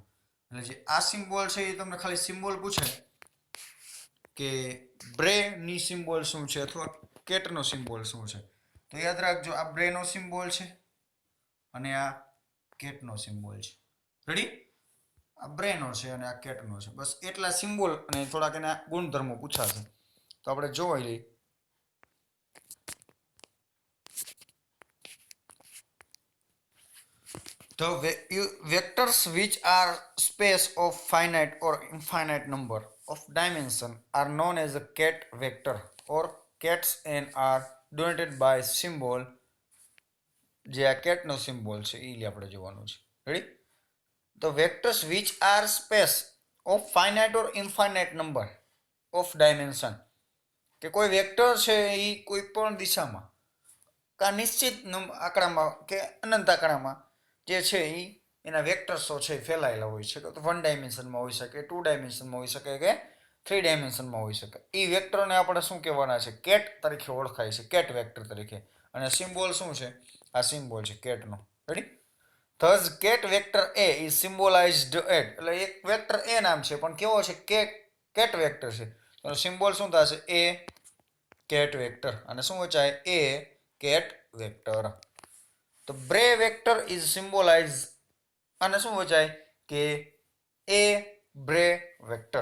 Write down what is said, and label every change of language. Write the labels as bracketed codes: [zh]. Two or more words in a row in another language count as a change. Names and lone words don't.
[gu] એટલે જે આ સિમ્બોલ છે એ તમને ખાલી સિમ્બોલ પૂછે કે બ્રે ની સિમ્બોલ શું છે અથવા કેટનો સિમ્બોલ શું છે, તો યાદ રાખજો આ બ્રે નો સિમ્બોલ છે અને આ કેટનો સિમ્બોલ છે. રેડી? આ બ્રેનો છે અને આ કેટનો છે. બસ એટલા સિમ્બોલ અને થોડાક એના ગુણધર્મો પૂછાશે. તો આપણે જોઈ લઈએ. [en] The vectors which are space of finite or infinite number of dimension are known as a ket vector or cats and are denoted by symbol. [gu] જે આ કેટનો સિમ્બોલ છે એ આપણે જોવાનું છે. રેડી? [en] The vectors which are space of finite or infinite number of dimension, [gu] કે કોઈ વેક્ટર છે એ કોઈ પણ દિશામાં કા નિશ્ચિત આંકડામાં કે અનંત આંકડામાં જે છે એ એના વેક્ટર્સો છે ફેલાયેલા હોય છે. તો 1 ડાયમેન્શનમાં હોઈ શકે, 2 ડાયમેન્શનમાં હોઈ શકે કે 3 ડાયમેન્શનમાં હોઈ શકે. એ વેક્ટરને આપણે શું કહેવાના છે? કેટ તરીકે ઓળખાય છે, [en] ket vector [gu] તરીકે. અને સિમ્બોલ શું છે? આ સિમ્બોલ છે કેટનો. રેડી? [en] Thus ket vector A is symbolized at, [gu] એટલે એક વેક્ટર A નામ છે પણ કેવો છે? [en] ket vector [gu] છે. તો સિમ્બોલ શું થશે? A [en] ket vector. [gu] અને શું વચાય? A [en] ket vector. [gu] તો [en] bra vector is symbolized [gu] અને શું વચાય? કે A [en] bra vector.